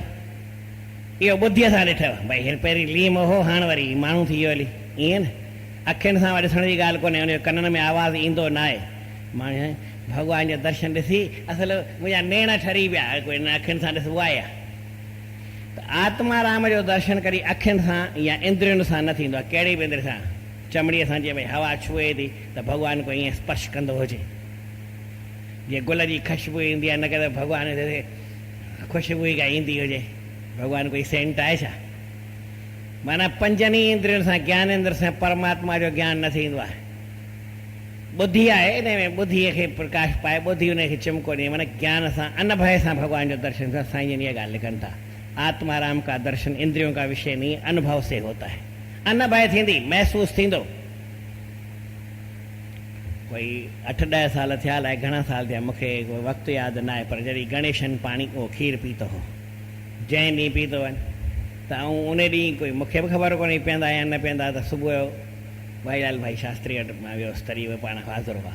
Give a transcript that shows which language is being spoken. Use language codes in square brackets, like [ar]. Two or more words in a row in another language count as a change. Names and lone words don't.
[sd] इहो ॿुद्धीअ सां ॾिठव? भई हिन पहिरीं लीमो हो, हाणे वरी माण्हू थी वियो हली, ईअं न। अखियुनि सां ॾिसण जी ॻाल्हि कोन्हे, उनजे कननि में आवाज़ु ईंदो न आहे। माण्हू भॻवान जो दर्शन ॾिसी असल मुंहिंजा नेण ठरी विया, कोई हिन अखियुनि सां ॾिसबो आहे। त आत्मा राम जो दर्शन करी अखियुनि सां या इंद्रियुनि सां न थींदो आहे। कहिड़ी बि इंद्र सां, चमड़ीअ सां जीअं भई हवा छुए थी त भॻवानु को ईअं स्पर्श कंदो हुजे, जीअं गुल जी ख़ुशबू ईंदी आहे, न करे भॻवान ते ख़ुशबू ई काई ईंदी हुजे। भॻवानु कोई सेंट आहे छा? माना पंजनि ई इंद्रियुनि सां, ज्ञानेंद्र सां परमात्मा जो ज्ञान न थींदो आहे। ॿुधी आहे, इन में ॿुधीअ खे प्रकाश पाए, ॿुधी उनखे चिमको ॾिए, माना ज्ञान सां, अनभय सां भॻवान जो दर्शन सां। साईं जन इहा ॻाल्हि लिखनि था, [hi] आत्माराम का दर्शन इंद्रियों का विषय नहीं, अनुभव से होता है। [sd] अनभय थींदी, महसूस थींदो। कोई 8-10 साल थिया, अलाए घणा साल थिया, मूंखे कोई वक़्तु यादि न आहे, पर जॾहिं गणेशन पाणी खीर पीतो हो, जंहिं ॾींहुं पीतो वञ त उन ॾींहुं कोई मूंखे बि ख़बर कोन्हे पीअंदा या न पीअंदा, त सुबुह जो भाईलाल भाई शास्त्री वटि मां वियुसि, तरी उहे पाण हाज़ुर हुआ।